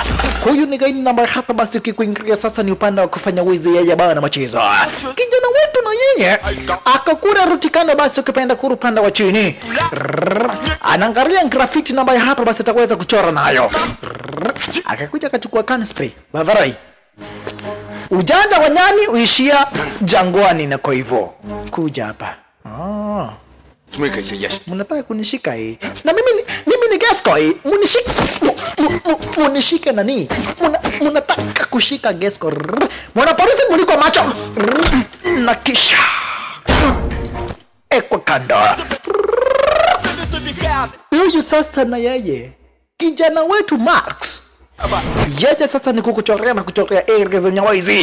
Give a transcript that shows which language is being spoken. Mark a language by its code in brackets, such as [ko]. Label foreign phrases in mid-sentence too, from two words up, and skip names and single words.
[sw] Huyu ni gaini namba hapa basi ukikuingilia sasa ni upande wa kufanya wizi yeye bana machezo. Kijana wetu na yeye akakura Rutikano basi ukipenda kuru upande wa chini. Anaangalia graffiti namba hapa basi ataweza kuchora nayo. Akakuja akachukua [en] can spray. [sw] Bavarai. Ujanja wa nyani uishia jangwani, na kwa hivyo kuja hapa. [ru] Смыкайся, я. [sw] Mnataka kunishika hii. Na mimi ni Gesco hii. Munishike nani? Mnataka kushika Gesco. Mwanapolisi mliko macho. Na kisha ekwa kando. Huyu sasa na yeye kijana wetu Max, yeye sasa ni kukuchorea na kuchorea area zenye wizi.